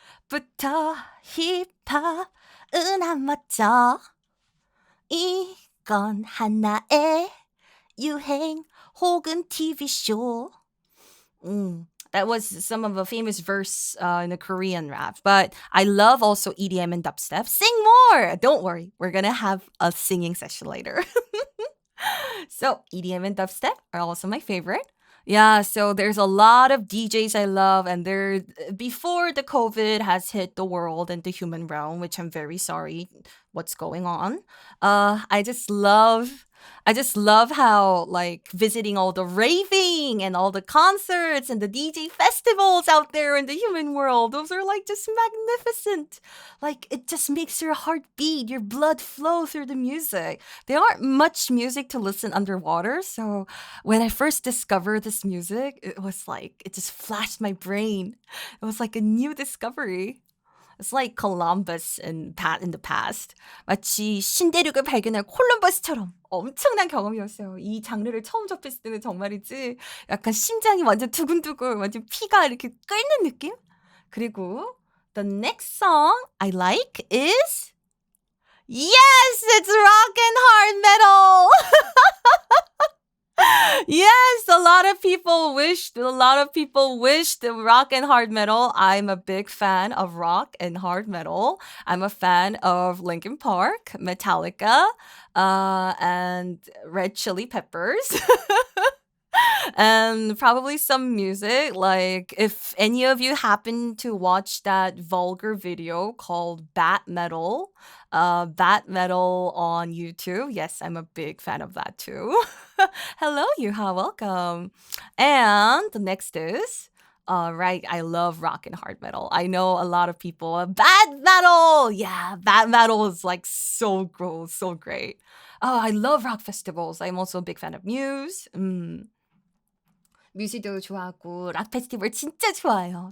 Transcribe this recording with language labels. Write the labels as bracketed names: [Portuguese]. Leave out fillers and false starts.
[Korean] 어느새부터 힙합은 안 맞죠. 이건 하나의 유행 혹은 [English] TV show. That was some of the famous verse in the Korean rap. But I love also EDM and dubstep. Sing more! Don't worry, we're gonna have a singing session later. So EDM and dubstep are also my favorite. Yeah, so there's a lot of DJs I love, and they're before the COVID has hit the world and the human realm, which I'm very sorry what's going on. I just love how like visiting all the raving and all the concerts and the DJ festivals out there in the human world. Those are like just magnificent. Like it just makes your heart beat, your blood flow through the music. There aren't much music to listen underwater, so when I first discovered this music, it was like it just flashed my brain. It was like a new discovery. It's like Columbus in the past. [Korean] 마치 신대륙을 발견한 콜럼버스처럼 엄청난 경험이었어요. 이 장르를 처음 접했을 때는 정말이지 약간 심장이 완전 두근두근, 완전 피가 이렇게 끓는 느낌? 그리고 [English] the next song I like is yes, it's rock and hard metal. Yes, a lot of people wished the rock and hard metal. I'm a big fan of rock and hard metal. I'm a fan of Linkin Park, Metallica, and Red Chili Peppers. And probably some music. Like, if any of you happen to watch that vulgar video called Bat Metal on YouTube, yes, I'm a big fan of that too. Hello, Yuha, welcome. And the next is, right, I love rock and hard metal. I know a lot of people, bad metal! Yeah, bad metal is like so gross, so great. Oh, I love rock festivals. I'm also a big fan of Muse. [Korean] 뮤지도 좋아하고 락 페스티벌 진짜 좋아해요.